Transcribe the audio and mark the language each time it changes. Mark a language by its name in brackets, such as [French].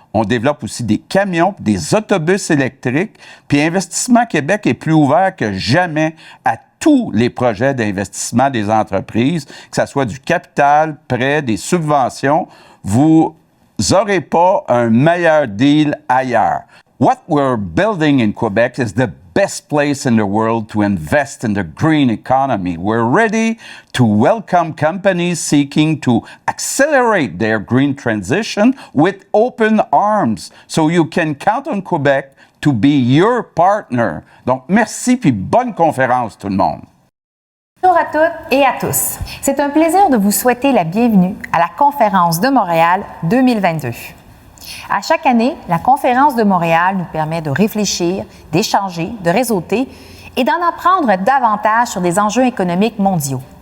[French] On développe aussi des camions, des autobus électriques. Puis Investissement Québec est plus ouvert que jamais à tous les projets d'investissement des entreprises, que ce soit du capital, prêts, des subventions. Vous n'aurez pas un meilleur deal ailleurs. [English] What we're building in Quebec is the best place in the world to invest in the green economy. We're ready to welcome companies seeking to accelerate their green transition with open arms. So you can count on Quebec to be your partner. [French] Donc, merci puis bonne conférence tout le monde. Bonjour à toutes et à tous. C'est un plaisir de vous souhaiter la bienvenue à la Conférence de Montréal 2022. À chaque année, la Conférence de Montréal nous permet de réfléchir, d'échanger, de réseauter et d'en apprendre davantage sur des enjeux économiques mondiaux.